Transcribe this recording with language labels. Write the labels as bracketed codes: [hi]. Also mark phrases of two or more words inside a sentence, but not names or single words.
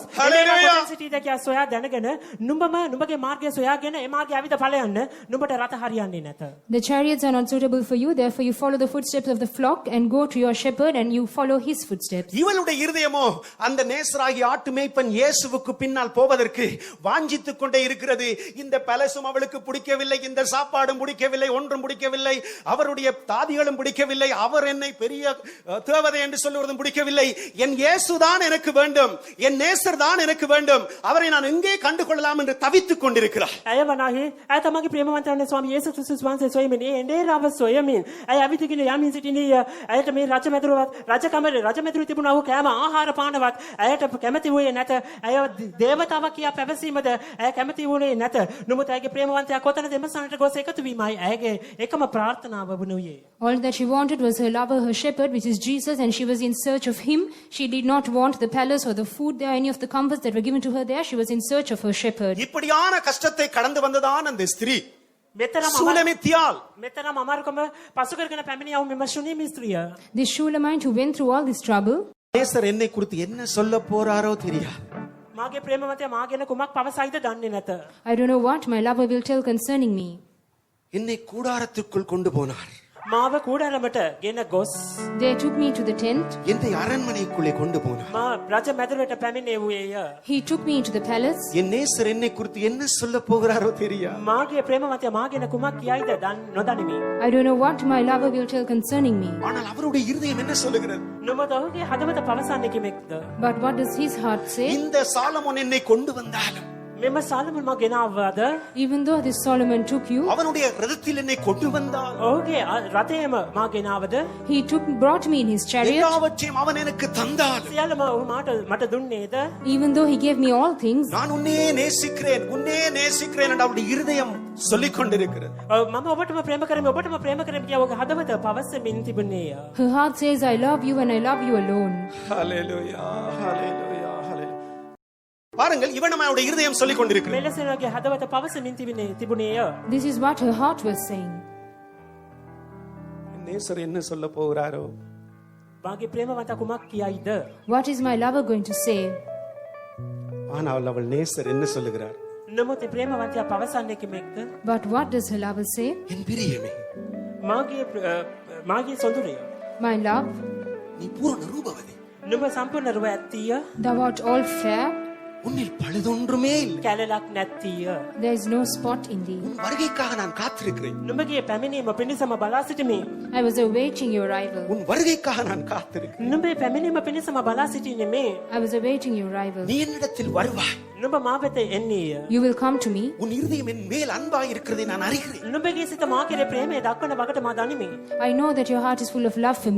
[en] Hallelujah. [si] සිටීද කියා සොයා දැනගෙන නුඹම නුඹගේ මාර්ගය සොයාගෙන ඒ මාර්ගය ඇවිද ඵලයන්න නුඹට රත හරියන්නේ නැත. [en] The chariots are not suitable for you, therefore you follow the footsteps of the flock and go to your shepherd and you follow his footsteps. [ta] இவளுடைய இருதயமோ அந்த நேசராகி ஆட்டு மேய்ப்பன் இயேசுவுக்கு பின்னால் போவதற்கு வாஞ்சித்துக் கொண்டே இருக்கிறது. இந்த பலசும் அவளுக்கு பிடிக்கவில்லை, இந்த சாப்பாடும் பிடிக்கவில்லை, ஒன்றும் பிடிக்கவில்லை, அவருடைய தாதிகளும் பிடிக்கவில்லை, அவர் என்னை பெரிய தேவதை என்று சொல்லுவதும் பிடிக்கவில்லை. என் இயேசுதான் எனக்கு வேண்டும், என் நேசர் தான் எனக்கு வேண்டும், அவரை நான் எங்கே கண்டு கொள்ளலாம் என்று தவித்துக் கொண்டிருக்கிறார். [si] ඇය වනාහි ඇය තමගේ ප්‍රේමවන්තයන් ස්වාමී යේසුස් ක්‍රිස්තුස් වහන්සේ සොයමින් ඒ එඬේරාව සොයමින් ඇය අවිතකින් යමින් සිටිනී. ඇයට මේ රජමැදුරවත් රජමැදුරු තිබුණා වූ කෑම ආහාර පානවත් ඇයට කැමති වූයේ නැත. ඇය දේවතාවක් කියා පැවසීමද ඇය කැමති වුණේ නැත. නමුත් ඇයගේ ප්‍රේමවන්තයා කොතනද එමසනට ගොස් එකතු වීමයි ඇයගේ එකම ප්‍රාර්ථනාව වුණේ. [en] All that she wanted was her lover, her shepherd, which is Jesus, and she was in search of him. She did not want the palace or the food there, any of the comforts that were given to her there. She was in search of her shepherd. [ta] இப்படியான கஷ்டத்தை கடந்து வந்ததான் அந்த ஸ்திரீ [si] මෙතරම් [ta] சூலமித்தியால். [si] අමාරුකම පසු කරගෙන පැමිණියා වූ මෙම ශුනීම ස්ත්‍රිය [en] This Shulamite who went through all this trouble, [ta] நேசர் என்னை குறித்து என்ன சொல்ல போறாரோ தெரியாது. [si] මාගේ ප්‍රේමවන්තයා මා ගැන කුමක් පවසයිද දන්නේ නැත. [en] I don't know what my lover will tell concerning me. [ta] என்னை கூடாரத்துக்குள் கொண்டு போனார், [si] මාව කූඩාරමට ගෙන ගොස් [en] They took me to the tent. [ta] என்னை அரண்மனைக்குள்ளே கொண்டு போனார். [si] මා රජ මැදුරට පැමිණෙව්වේය. [en] He took me into the palace. [ta] என் நேசர் என்னை குறித்து என்ன சொல்ல போகிறாரோ தெரியாது. [si] මාගේ ප්‍රේමවන්තයා මා ගැන කුමක් කියයිද නොදනිමි. [en] I don't know what my lover will tell concerning me. [ta] ஆனால் அவருடைய இருதயம் என்ன சொல்லுகிறது? [si] නොමද ඔහුගේ හදවත පවසන්නේ කිමෙක්ද? [en] But what does his heart say? [ta] இந்த சாலமோன் என்னை கொண்டு வந்தாலும், [si] මෙම සාලමන් මා ගෙනාවද? [en] Even though this Solomon took you, [ta] அவனுடைய ரதத்தில் என்னை கொண்டு வந்தால், [si] ඔහුගේ රථයම මා ගෙනාවද? [en] he brought me in his chariot. [ta] எல்லாவற்றையும் அவன் எனக்கு தந்தால், [si] සියල්ලම ඔහු මට දුන්නේද? [en] Even though he gave me all things, [ta] நான் உன்னே நேசிக்கிறேன் என்று அவருடைய இருதயம் சொல்லிக் கொண்டிருக்கிறது. [si] මම ඔබටම ප්‍රේම කරමි කියා ඔහුගේ හදවත පවසමින් තිබුණේය. [en] her heart says, I love you and I love you alone. [ta] ஹல்லேலூயா, ஹல்லேலூயா, ஹல்லேலூயா. பாருங்கள், இவன் நம்மளுடைய இருதயம் சொல்லிக் கொண்டிருக்கிறது. [si] මෙලෙසගේ හදවත පවසමින් තිබුණේය. [en] This is what her heart was saying. [ta] நேசர் என்ன சொல்ல போகிறாரோ? [si] මාගේ ප්‍රේමවන්තයා කුමක් කියයිද? [en] What is my lover going to say? [ta] ஆனால் அவள் நேசர் என்ன சொல்லுகிறார்? [si] නමුත් ඒ ප්‍රේමවන්තයා පවසන්නේ කිමෙක්ද? [en] But what does her lover say? [ta] என் பிரியமே, [si] මාගේ සොඳුරිය, [en] My love, [ta] நீ பூரண ரூபவதி, [si] නුඹ සම්පූර්ණ රුව ඇත්තිය, [en] thou art all fair. [ta] உன்னில் பழுதொன்றுமே இல்லை. [si] කැලලක් නැත්තිය. [en] There is no spot in thee. [ta] உன் வருகைக்காக நான் காத்திருக்கிறேன். [si] නුඹගේ පැමිණීම පිණිසම බලා සිටිමි. [en] I was awaiting your arrival. [ta] உன் வருகைக்காக நான் காத்திருக்கிறேன். [si] නුඹේ පැමිණීම පිණිසම බලා සිටින්නේ. [en] I was awaiting your arrival. [ta] நீ என்னிடத்தில் வருவாய். [si] නුඹ මා වෙත එන්නේය. [en] You will come to me. [ta] உன் இருதயம் என் மேல் அன்பாய் இருக்கிறதை நான் அறிகிறேன். [si] නුඹගේ සිත මා කෙරේ ප්‍රේමය දක්වන වකට මා දනිමි. [en] I know that your heart is full of love for me.